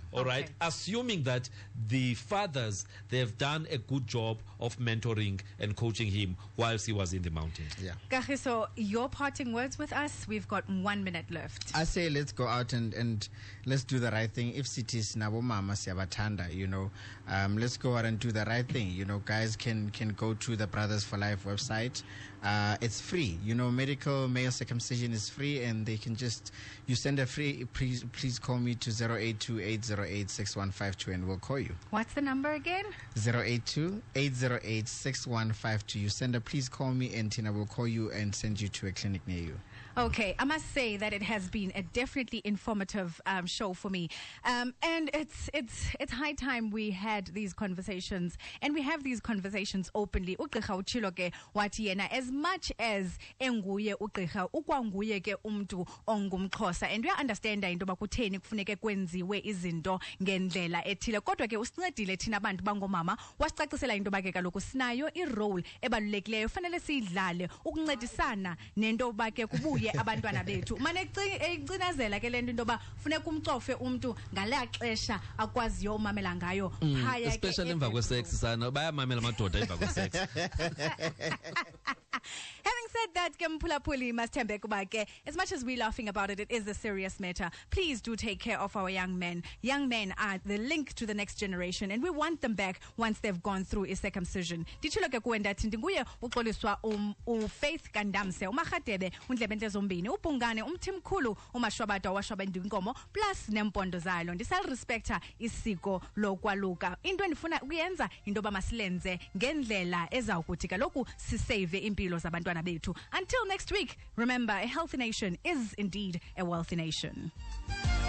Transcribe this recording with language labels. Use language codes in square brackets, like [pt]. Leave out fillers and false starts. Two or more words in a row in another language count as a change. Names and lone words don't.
[en] All right, assuming that the fathers, they've done a good job of mentoring and coaching him whilst he was in the mountains. Kagiso, your parting words with us. We've got 1 minute left. I say let's go out and let's do the right thing. If cities [xh] nabo mama siyabathanda, [en] let's go out and do the right thing. Guys can go to the Brothers for Life website. It's free. Medical male circumcision is free, and they can you send a free, please call me to 082-808-6152 and we'll call you. What's the number again? 082-808-6152. You send a please call me, and Tina will call you and send you to a clinic near you. Okay, I must say that it has been a definitely informative show for me, and it's high time we had these conversations, and we have these conversations openly. As much as [xh] enguye ugqirha ukwanguye ke umuntu ongumXhosa, [en] and we understand [xh] into bakutheni kufuneke kwenziwe izinto ngendlela ethile, kodwa ke usincedile thina abantu bangomama wasicacisela into bake kaloku sinayo irole ebalulekileyo fanele siyidlale ukuncedisana nento bake kubuye abantwana bethu. Mane ecinazela ke lento into ba funeka umcofe umuntu ngala xesha akwaziyo umamela ngayo phaya ke, especially emva kwesex sana bayamamela amadoda emva kwesex. [en] Having said that, as much as we're laughing about it, it is a serious matter. Please do take care of our young men. Young men are the link to the next generation, and we want them back once they've gone through a circumcision. [xh] Faith Kandamse, uMagatebe, undlebente zombini, upungane, umthimkhulu, umashwabata washwabendu inkomo, plus nempondo zalo. Ndisal respecta isiko lokwaluka. Into endifuna ukuyenza into ba masilenze ngendlela ezawukuthi kaloku sisave impilo zabantwana bethu. [en] Until next week, remember, a healthy nation is indeed a wealthy nation.